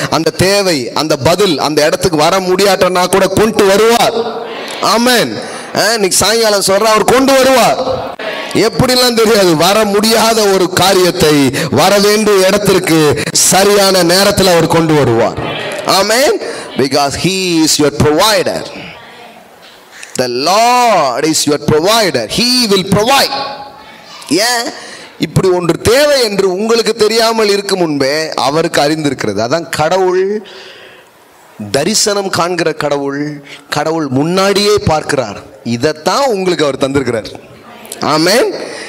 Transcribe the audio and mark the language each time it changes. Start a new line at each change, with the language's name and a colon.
Tamil: அந்த தேவை, அந்த பதில் அந்த இடத்துக்கு வர முடியாட்டனா கூட கொண்டு வருவார். ஆமென். இன்னைக்கு சாயங்காலம் சொல்ற அவர் கொண்டு வருவார். எப்படிலாம் தெரியாது, வர முடியாத ஒரு காரியத்தை வர வேண்டிய இடத்திற்கு சரியான நேரத்தில் அவர் கொண்டு வருவார். ஆமென்.
English: Because he is your provider. The Lord is your provider. He will provide.
Tamil: ஏன் இப்படி ஒன்று தேவை என்று உங்களுக்கு தெரியாமல் இருக்கும் முன்பே அவருக்கு அறிந்திருக்கிறது. அதான் கடவுள் தரிசனம் காண்கிற கடவுள். கடவுள் முன்னாடியே பார்க்கிறார். இதைத்தான் உங்களுக்கு அவர் தந்திருக்கிறார். ஆமென்.